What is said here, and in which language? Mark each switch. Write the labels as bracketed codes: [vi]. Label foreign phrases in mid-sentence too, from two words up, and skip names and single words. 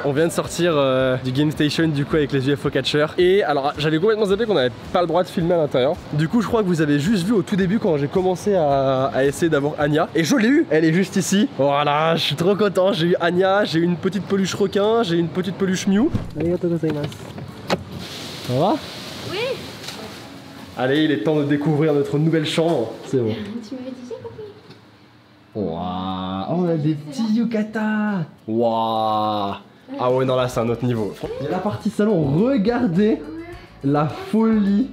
[fr] On vient de sortir du Game Station du coup avec les UFO Catchers. Et alors j'avais complètement zappé qu'on n'avait pas le droit de filmer à l'intérieur. Du coup je crois que vous avez juste vu au tout début quand j'ai commencé à essayer d'avoir Anya. Et je l'ai eu. Elle est juste ici. Voilà, je suis trop content. J'ai eu Anya, j'ai eu une petite peluche requin, j'ai eu une petite peluche Mew. [ja] ありがとうございます. [fr] Ça va? Oui. Allez, il est temps de découvrir notre nouvelle chambre. C'est bon. Tu m'avais dit ça, papi? Waouh, on a des petits yukata. Waouh. Ah ouais, non là c'est un autre niveau. Il y a la partie salon, regardez la folie.